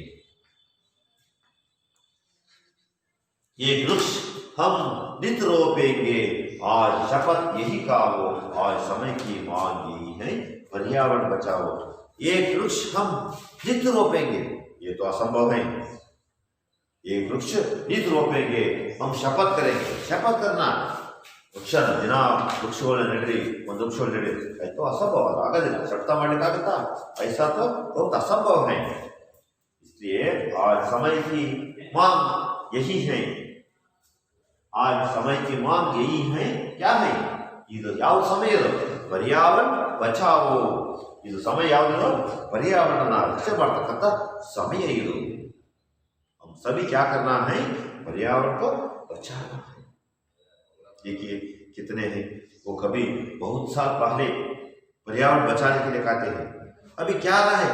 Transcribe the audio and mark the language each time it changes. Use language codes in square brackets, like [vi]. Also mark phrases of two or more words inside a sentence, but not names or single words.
[hi] ये वृक्ष हम नित्य रोपेंगे. आज शपथ यही खाओ, आज समय की मांग यही है, पर्यावरण बचाओ. एक वृक्ष हम नित्य रोपेंगे, ये तो असंभव है. एक वृक्ष नित्य रोपेंगे, हम शपथ करेंगे. शपथ करना [kn] ವೃಕ್ಷ ದಿನ ವೃಕ್ಷಗಳನ್ನ ನೆಡ್ರಿ, ಒಂದು ವೃಕ್ಷಗಳು ನೆಡ್ರಿ, ಆಯ್ತು ಅಸಂಭವ ಆಗೋದಿಲ್ಲ. ಶಪಥ ಮಾಡಲಿಕ್ಕಾಗುತ್ತಾ? [hi] ऐसा तो बहुत असंभव है. इसलिए आज समय की मांग यही है. आज समय की मांग यही है. क्या है [kn] ಇದು? ಯಾವ ಸಮಯ ಇದು? [hi] पर्यावरण बचाओ. [kn] ಇದು ಸಮಯ ಯಾವುದು? ಪರ್ಯಾವರಣ ರಕ್ಷಾ ಮಾಡತಕ್ಕಂತ समय ಇದು. [hi] हम सभी क्या करना है? पर्यावरण को बचाना है. देखिए कितने हैं. वो कभी बहुत साल पहले पर्यावरण बचाने के लिए कहते हैं. अभी क्या रहा है?